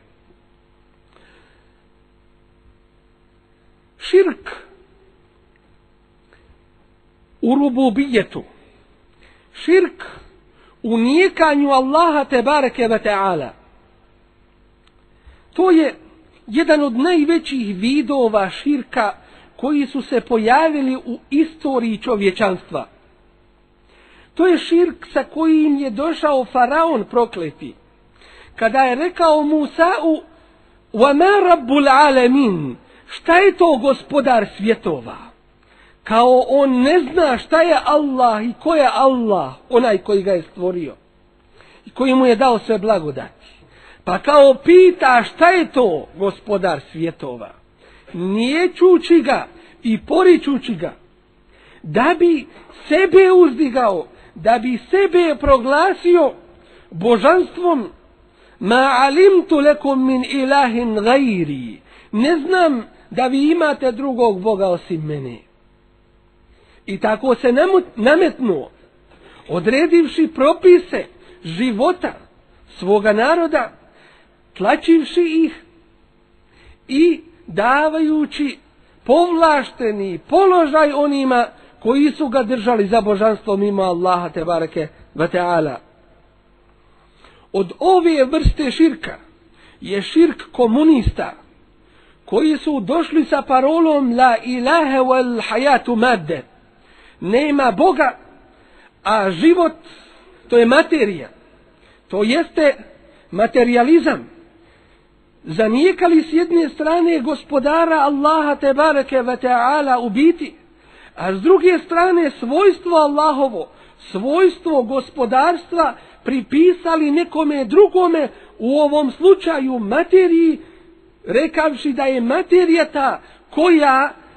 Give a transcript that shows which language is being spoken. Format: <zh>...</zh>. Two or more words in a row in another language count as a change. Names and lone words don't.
<bs>Širk u rububijetu, širk u nijekanju Allaha</bs> <ar>تبارك وتعالى,</ar> <bs>to je jedan od najvećih vidova širka koji su se pojavili u istoriji čovječanstva. To je širk sa kojim je došao faraon prokleti, kada je rekao Musa'u</bs> <ar>وَمَا رَبُّ الْعَالَمِينَ,</ar> <bs>šta je to gospodar svjetova? Kao on ne zna šta je Allah i ko je Allah, onaj koji ga je stvorio i koji mu je dao sve blagodati. Pa kao pita šta je to gospodar svjetova, niječući ga i poričući ga, da bi sebe uzdigao, da bi sebe proglasio božanstvom.</bs> <ar>ما علمت لكم من إله غيري,</ar> <bs>ne znam da vi imate drugog Boga osim mene. I tako se nametnuo, odredivši propise života svoga naroda, tlačivši ih i davajući povlašteni položaj onima koji su ga držali za božanstvo mimo Allaha</bs> <ar>تبارك وتعالى.</ar> <bs>Od ove vrste širka je širk komunista, koji su došli sa parolom</bs> <ar>لا إله والحياة مادة,</ar> <bs>nema Boga, a život to je materija, to jeste materializam. Zanijekali s jedne strane gospodara Allaha</bs> <ar>تبارك وتعالى</ar> <bs>u biti, A s druge strane svojstvo Allahovo, svojstvo gospodarstva pripisali nekome drugome, u ovom slučaju materiji, rekavši da je materija ta koja</bs>